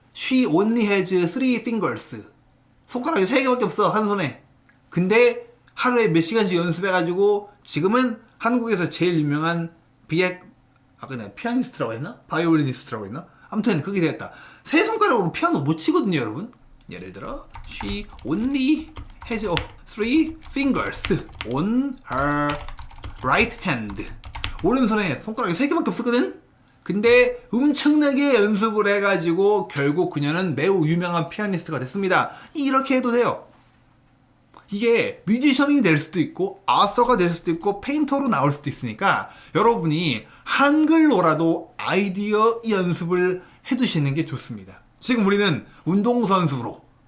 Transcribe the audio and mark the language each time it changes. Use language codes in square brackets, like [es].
[en] She only has 3 fingers. [ko] 손가락이 3개밖에 없어, 한 손에. 근데 하루에 몇 시간씩 연습해가지고 지금은 한국에서 제일 유명한 그냥 피아니스트라고 했나? 바이올리니스트라고 했나? 아무튼 그게 되었다. 3손가락으로 피아노 못 치거든요, 여러분. 예를 들어 [en] She only has 3 fingers on her right hand. [ko] 오른손에 손가락이 3개밖에 없었거든? 근데 엄청나게 연습을 해가지고 결국 그녀는 매우 유명한 피아니스트가 됐습니다. 이렇게 해도 돼요. 이게 뮤지션이 될 수도 있고 아서가 될 수도 있고 페인터로 나올 수도 있으니까 여러분이 한글로라도 아이디어 연습을 해두시는 게 좋습니다. 지금 우리는 운동선수로